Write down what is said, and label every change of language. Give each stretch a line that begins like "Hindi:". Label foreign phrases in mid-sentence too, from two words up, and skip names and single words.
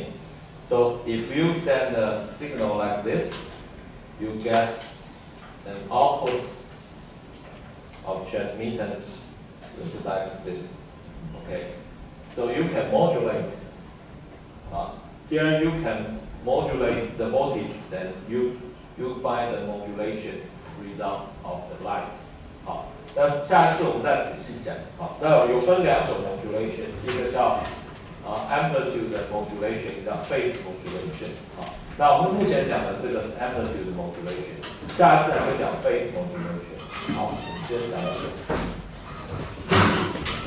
English: So if you send a signal like this, you get an output of transmittance like this. Okay. So you can modulate. Here you can modulate the voltage. Then you find the modulation result of the light.
Chinese: 好，那下一次我们再仔细讲。好，那有分2种 modulation， 一个叫
English: amplitude modulation，
Chinese: 一个叫
English: phase modulation。
Chinese: 好，那我们目前讲的这个是
English: amplitude modulation，
Chinese: 下一次还会讲
English: phase modulation。
Chinese: 好，我们今天讲到这里。